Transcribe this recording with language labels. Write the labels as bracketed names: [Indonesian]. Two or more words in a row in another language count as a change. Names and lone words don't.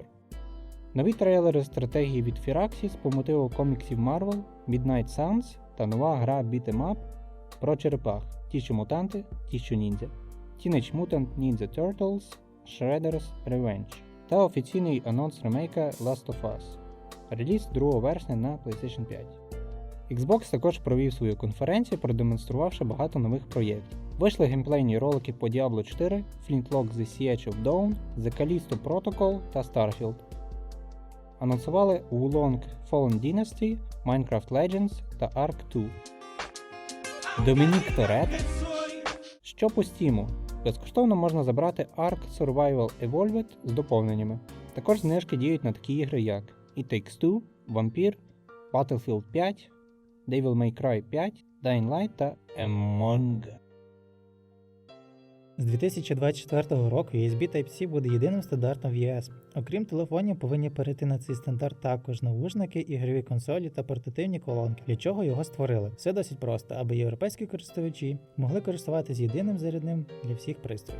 [Ukrainian] Нові трейлери стратегії від Firaxis по мотиву коміксів Marvel, Midnight Suns та нова гра Beat 'em Up про черепах, ті що мутанти, ті що ніндзя, Teenage Mutant Ninja Turtles, Shredder's Revenge та офіційний анонс ремейка Last of Us. Реліз 2 вересня на PlayStation 5. Xbox також провів свою конференцію, продемонструвавши багато нових проєктів. Вийшли геймплейні ролики по Diablo 4, Flintlock The Siege of Dawn, The Callisto Protocol та Starfield. Анонсували Wulong Fallen Dynasty, Minecraft Legends та Ark 2. Домінік Торетто? Що по Steam? Безкоштовно можна забрати Ark Survival Evolved з доповненнями. Також знижки діють на такі ігри як It Takes Two, Vampyr, Battlefield 5, Devil May Cry 5, Dying Light та Among Us. З 2024 року USB Type-C буде єдиним стандартом в ЄС. Окрім телефонів, повинні перейти на цей стандарт також навушники, ігрові консолі та портативні колонки. Для чого його створили? Все досить просто, аби європейські користувачі могли користуватися єдиним зарядним для всіх пристроїв.